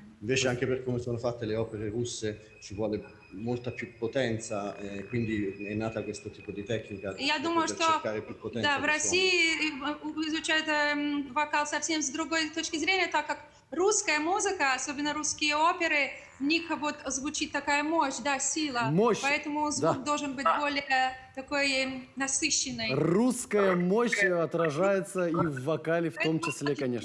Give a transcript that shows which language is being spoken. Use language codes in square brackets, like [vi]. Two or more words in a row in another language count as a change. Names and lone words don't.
[it] Invece anche per come sono fatte le opere russe ci vuole molta più potenza, quindi è nata questo tipo di tecnica [ru] Я думаю, [it] per [ru] что [it] cercare più potenza [ru] да, в [it] del suono. [ru] России изучают вокал совсем с другой точки зрения, так как русская музыка, особенно русские оперы, в них вот звучит такая мощь, да, сила. Мощь, Поэтому звук да. должен быть более такой насыщенный. Русская мощь отражается и в вокале в том числе, конечно.